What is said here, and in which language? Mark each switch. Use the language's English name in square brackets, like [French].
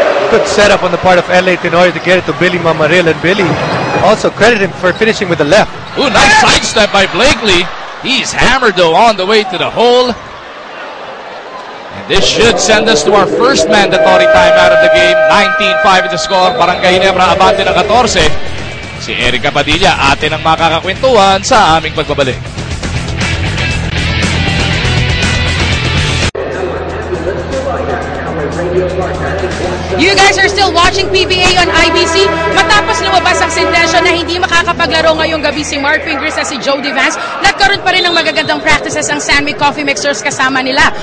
[English] Good setup on the part of LA Tenorio to get it to Billy Mamaril, and Billy also credit him for finishing with the left. Ooh, nice sidestep by Blakely. He's hammered though on the way to the hole. And this should send us to our first mandatory time out of the game. 19-5 the score. Barangay Ginebra [Filipino] abante ng 14. Si Erica Padilla atin ang makakakwentuhan sa aming pagbabalik. [English] You guys are still watching PBA on IBC. [Filipino] Matapos lumabas ang sentensya na hindi makakapaglaro ngayong gabi si Mark Fingers at si Jody Vance, nagkaroon pa rin ng magagandang practices ang San Mig Coffee Mixers kasama nila.